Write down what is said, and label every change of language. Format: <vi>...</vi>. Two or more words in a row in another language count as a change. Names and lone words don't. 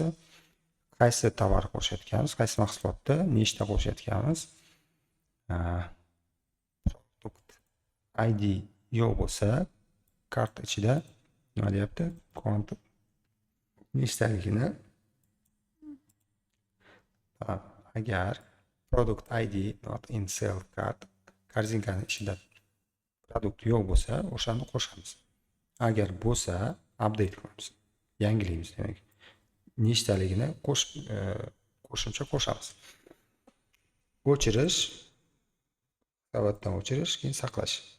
<uz>Qaysi tovar qo'shayotganmiz, qaysi mahsulotni nechta qo'shayotganmiz.</uz> <en>Product ID</en> <uz>yo'q bo'lsa, kart ichida nima deyapti? Kont nechtaligini agar</uz> <en>product ID not in sell card</en> <uz>korzinkani ichida produkt yo'q bo'lsa, o'shani qo'shamiz. Agar bo'lsa, update qilamiz. Yangilaymiz demak. Nechtaligini qo'shimcha qo'shamiz. O'chirish, savatdan o'chirish, keyin saqlash.</uz>